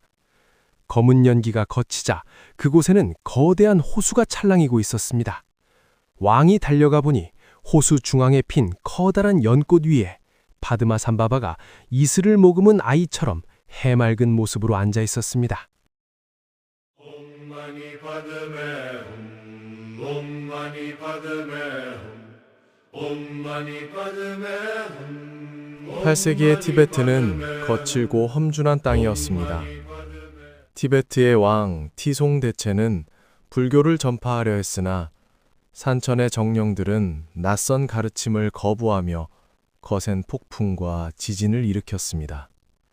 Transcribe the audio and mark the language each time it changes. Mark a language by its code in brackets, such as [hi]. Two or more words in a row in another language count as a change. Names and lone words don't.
[ko] 검은 연기가 걷히자 그곳에는 거대한 호수가 찰랑이고 있었습니다. 왕이 달려가 보니 호수 중앙에 핀 커다란 연꽃 위에 파드마 삼바바가 이슬을 머금은 아이처럼 해맑은 모습으로 앉아 있었습니다. [sa] Om Mani Padme Hum. Om Mani Padme Hum. Om Mani Padme Hum. [ko] 8세기의 티베트는 거칠고 험준한 땅이었습니다. 티베트의 왕 티송대체는 불교를 전파하려 했으나 산천의 정령들은 낯선 가르침을 거부하며 거센 폭풍과 지진을 일으켰습니다.